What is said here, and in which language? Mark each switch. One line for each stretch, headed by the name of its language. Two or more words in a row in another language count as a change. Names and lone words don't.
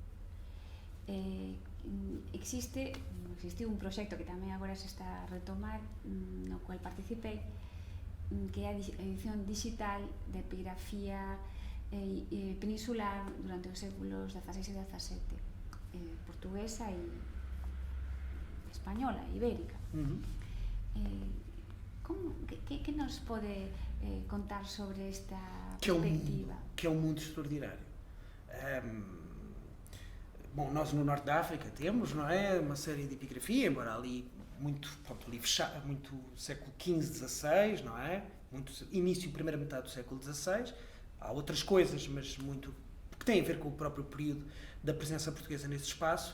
Galician: Existiu un proxecto que tamén agora se está a retomar, no cual participei, que é a edición digital de epigrafía peninsular durante os séculos XVI e XVII. portuguesa e española, ibérica. Que nos pode contar sobre esta perspectiva?
Portuguese: Que é um mundo extraordinário. Bom, nós no Norte da África temos, não é, uma série de epigrafia, embora ali muito século XV, XVI, não é? Muito início e primeira metade do século XVI. Há outras coisas, mas muito que têm a ver com o próprio período da presença portuguesa nesse espaço.